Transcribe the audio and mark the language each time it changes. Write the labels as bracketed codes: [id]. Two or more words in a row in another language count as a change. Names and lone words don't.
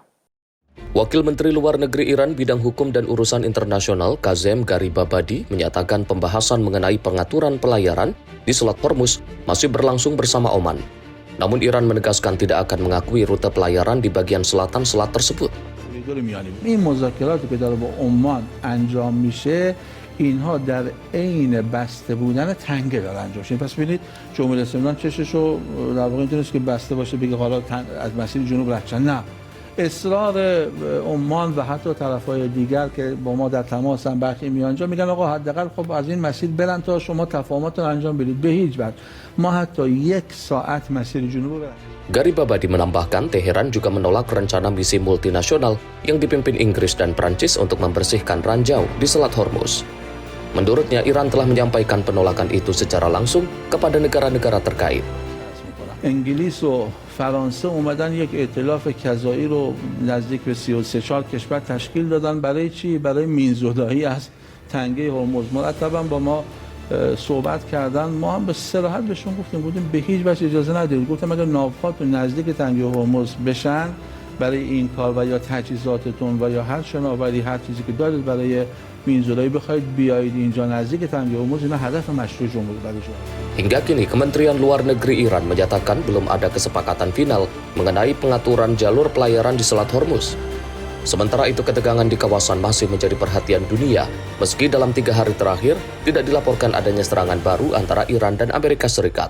[id] Wakil Menteri Luar Negeri Iran bidang hukum dan urusan internasional Kazem Garibabadi menyatakan pembahasan mengenai pengaturan pelayaran di Selat Hormuz masih berlangsung bersama Oman. Namun Iran menegaskan tidak akan mengakui rute pelayaran di bagian selatan selat tersebut. [fa] این مذاکراتی که داره با عمان انجام میشه اینها در عین بسته بودن تنگه داره انجام میشه. پس ببینید جمهوری اسلامی چششو در واقع اینطوریه که بسته باشه بگه حالا از مسیر جنوب رد شدن. نه، اصرار عمان و حتی طرفای دیگر که با ما در تماسن برخی میانجا میگن آقا حداقل خب از این مسیر برن تا شما تفاهمات رو انجام بدید. به هیچ وجه ما حتی 1 ساعت مسیر جنوب رو برن. [id] Garibabadi menambahkan Teheran juga menolak rencana misi multinasional yang dipimpin Inggris dan Prancis untuk membersihkan ranjau di Selat Hormuz. Menurutnya, Iran telah menyampaikan penolakan itu secara langsung kepada negara-negara terkait. [fa] انگلیس و فرانسه اومدن یک ائتلاف کذایی رو نزدیک به 33-4 کشور تشکیل دادن. برای چی؟ برای مینزدایی از تنگه هرمز. مرتبا با ما صحبت کردن. ما هم به صراحت بهشون گفتیم به هیچ وجه اجازه ندید. گفتم اگر ناوهاتون نزدیک تنگه هرمز بشن برای این کار و یا تجهیزاتتون و یا هر شناوری هر چیزی که دارید برای مینزدایی بخواید بیایید اینجا نزدیک تنگه هرمز، اینا هدف مشروع جمهوری اسلامی. [id] Hingga kini, Kementerian Luar Negeri Iran menyatakan belum ada kesepakatan final mengenai pengaturan jalur pelayaran di Selat Hormuz. Sementara itu, ketegangan di kawasan masih menjadi perhatian dunia, meski dalam 3 hari terakhir tidak dilaporkan adanya serangan baru antara Iran dan Amerika Serikat.